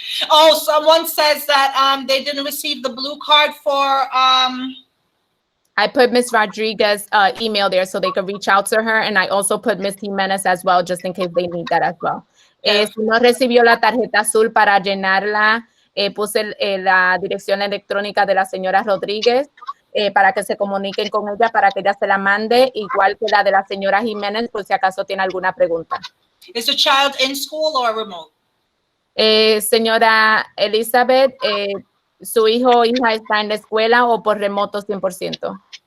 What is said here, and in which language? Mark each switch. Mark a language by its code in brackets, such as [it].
[en] Oh, someone says that they didn't receive the blue card for I put Miss Rodriguez's email there so they could reach out to her, and I also put Miss Jimenez as well, just in case they need that as well. Yes. [es] Si no recibió la tarjeta azul para llenarla, puse la dirección electrónica de la señora Rodríguez para que se comuniquen con ella, para que ella se la mande, igual que la de la señora Jiménez, por si acaso tiene alguna pregunta. [en] Is the child in school or remote? [es] Señora Elizabeth, ¿su hijo o hija está en la escuela o por remoto 100%?